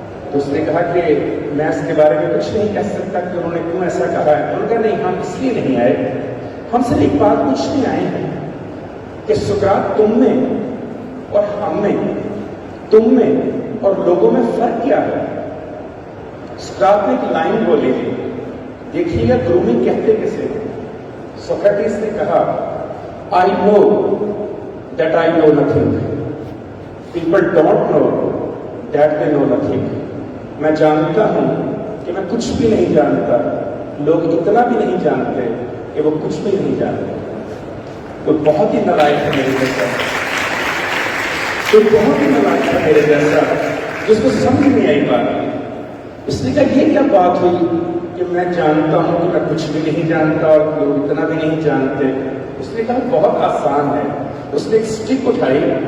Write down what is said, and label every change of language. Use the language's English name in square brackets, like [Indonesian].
[Urdu] تو اس نے کہا کہ میں اس کے بارے میں کچھ نہیں کہہ سکتا کہ انہوں نے کیوں ایسا کہا ہے۔ انہوں نے کہا نہیں، ہم اس لیے نہیں آئے، ہم صرف ایک بات پوچھنے آئے ہیں کہ سقراط تم میں اور ہم میں، تم میں اور لوگوں میں فرق کیا ہے؟ سقراط نے ایک لائن بولی، دیکھیے گا گرومنگ کہتے کسے؟ سوکریٹس نے کہا [English] I know that I know nothing. People don't know that they know nothing. [Urdu] میں جانتا ہوں کہ میں کچھ بھی نہیں جانتا، لوگ اتنا بھی نہیں جانتے کہ وہ کچھ بھی نہیں جانتے۔ کوئی بہت ہی نالائق ہے میرے جیسا، کوئی بہت ہی نالائق ہے میرے جیسا جس کو سمجھ نہیں آئی بات۔ اس نے کہا یہ کیا بات ہوئی کہ میں جانتا ہوں کہ میں کچھ بھی نہیں جانتا اور لوگ اتنا بھی نہیں جانتے؟ اس نے کہا بہت آسان ہے۔ اس نے ایک اسٹک اٹھائی،